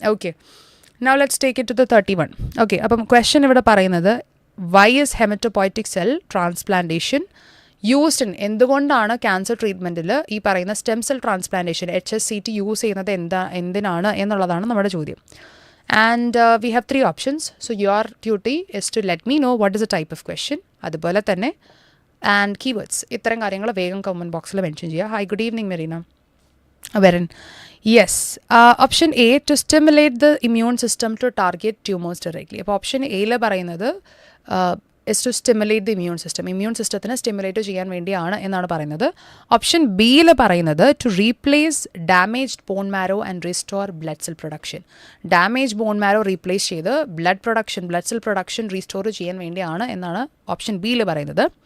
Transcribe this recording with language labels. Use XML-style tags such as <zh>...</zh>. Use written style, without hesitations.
<ml>Okay,</ml> <en>now let's take it to the</en> <ml>31. Okay, അപ്പം question ഇവിടെ പറയുന്നത്</ml> <en>why is hematopoietic cell transplantation used in,</en> <ml>എന്തുകൊണ്ടാണ് cancer ട്രീറ്റ്മെൻറ്റിൽ ഈ പറയുന്ന stem cell transplantation HSCT use ചെയ്യുന്നത് എന്തിനാണ് എന്നുള്ളതാണ് നമ്മുടെ ചോദ്യം.</ml> <en>And we have 3 options. So your duty is to let me know what is a type of question,</en> <ml>അതുപോലെ തന്നെ</ml> <en>And keywords.</en> <ml>ഇത്തരം കാര്യങ്ങൾ വേഗം കമൻറ്റ് ബോക്സിൽ മെൻഷൻ ചെയ്യുക.</ml> <en>Hi, good evening Marina. Verin. Yes. Option A, to stimulate the immune system to target tumors directly.</en> <ml>അപ്പോൾ option എയിൽ പറയുന്നത്</ml> <en>is to stimulate the immune system,</en> <ml>immune സിസ്റ്റത്തിനെ stimulate ചെയ്യാൻ വേണ്ടിയാണ് എന്നാണ് പറയുന്നത്. ഓപ്ഷൻ ബിയിൽ പറയുന്നത്</ml> <en>To replace damaged bone marrow and restore blood cell production.</en> <ml>Damage bone marrow replace ചെയ്ത് ബ്ലഡ് സെൽ പ്രൊഡക്ഷൻ റീസ്റ്റോർ ചെയ്യാൻ വേണ്ടിയാണ് എന്നാണ് ഓപ്ഷൻ ബിയിൽ പറയുന്നത്.</ml>